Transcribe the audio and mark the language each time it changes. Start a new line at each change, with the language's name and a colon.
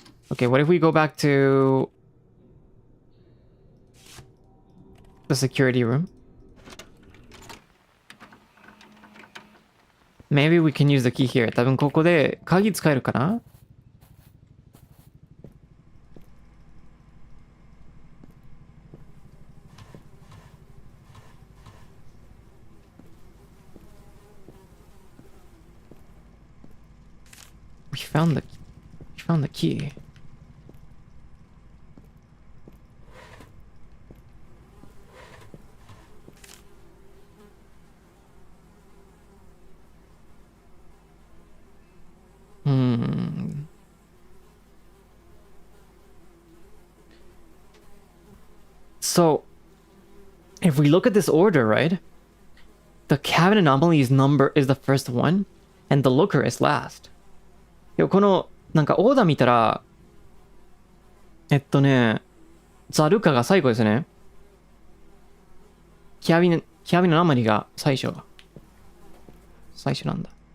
English: Okay, what if we go back to the security room? Maybe we can use the key here.
Japanese: 多分ここで鍵使えるかな?
English: We found the key. So, if we look at this order, right? The cabin anomaly's number is the first one, and the looker is last.
Japanese: この、なんかオーダー見たら、ザルカが最後ですね。キャビンのアノマリが最初なんだ。